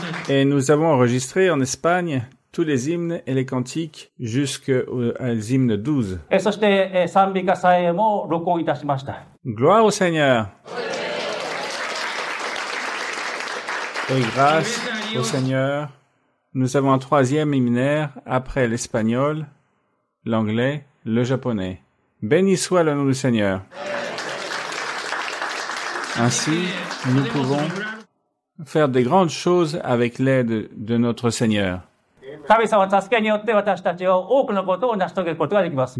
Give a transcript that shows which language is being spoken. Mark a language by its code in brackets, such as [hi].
[fr] Et nous avons enregistré en Espagne tous les hymnes et les cantiques jusqu'aux hymnes 12. [ja] そして、賛美歌賛詠も録音いたしました。 [fr] Gloire au Seigneur. Et grâce au Seigneur, nous avons un troisième hymnaire après l'espagnol, l'anglais, le japonais. Béni soit le nom du Seigneur. Ainsi, nous pouvons faire des grandes choses avec l'aide de notre Seigneur. [ja] 神様の助けによって私たちは多くのことを成し遂げることができます。